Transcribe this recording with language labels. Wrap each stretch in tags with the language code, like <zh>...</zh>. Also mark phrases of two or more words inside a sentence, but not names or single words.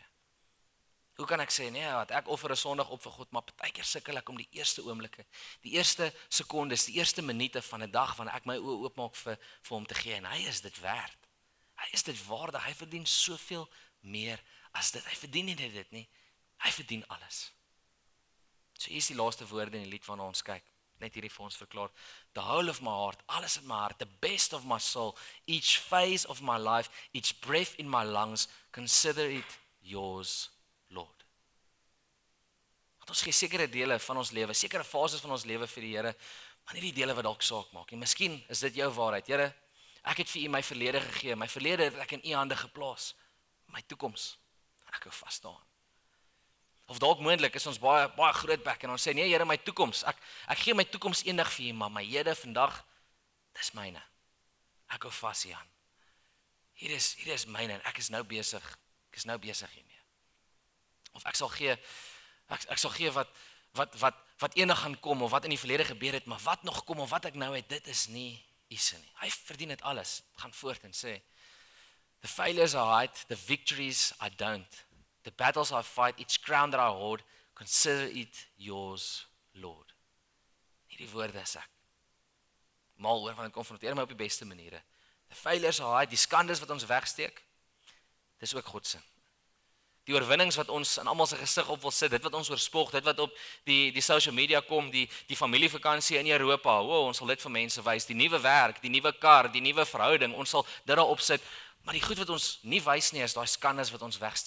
<af>Hoe kan ek sê nee, wat ek offer 'n Sondag op vir God, maar partykeer sukkel ek om die eerste oomblikke, die eerste sekondes, die eerste minute van 'n dag wanneer ek my oë oopmaak vir hom te gee en hy is dit werd. Hy is dit waardig. Hy verdien soveel meer as dit. Hy verdien nie net dit nie. Hy verdien alles. So hier is die laaste woorde in die lied waarna ons kyk. Net hierdie vir ons verklaar.</af> <en>The whole of my heart,</en> <af>alles in my hart,</af> <en>the best of my soul, each phase of my life, each breath in my lungs, consider it yours, Lord.</en> <af>Want ons gee sekere dele van ons lewe, sekere fases van ons lewe vir die Here, maar nie die dele wat dalk saak maak nie. Miskien is dit jou waarheid. Here, ek het vir U my verlede gegee. My verlede het ek in U hande geplaas. My toekoms, ek hou vas daaraan. Of dalk moontlik is ons baie groot bek en ons sê nee Here, my toekoms. Ek gee my toekoms eendag vir U, maar my hede vandag, dis myne. Ek hou vas hieraan. Hier is myne en ek is nou besig hiermee. Of ek sal gee Ek sal gee wat eendag gaan kom of wat in die verlede gebeur het, maar wat nog kom of wat ek nou het, dit is nie Ise nie. Hy verdien dit alles. Gaan voort en sê,</af> <en>the failures I hide, the victories I don't. The battles I fight, each crown that I hold, consider it yours, Lord.</en> <af>Hierdie woorde is ek mal oor, want ek konfronteer my op die beste maniere.</af> <en>The failures I hide,</en> <af>die skandes wat ons wegsteek, dis ook God se. Die oorwinnings wat ons in almal se gesig op wil sit, dit wat ons oorspog, dit wat op die</af> <en>social media</en> <af>kom, die familievakansie in Europa, ons sal dit vir mense wys, die nuwe werk, die nuwe kar, die nuwe verhouding, ons sal dit daarop sit, maar die goed wat ons nie wys nie, is daai skandes wat ons wegsteek.</af>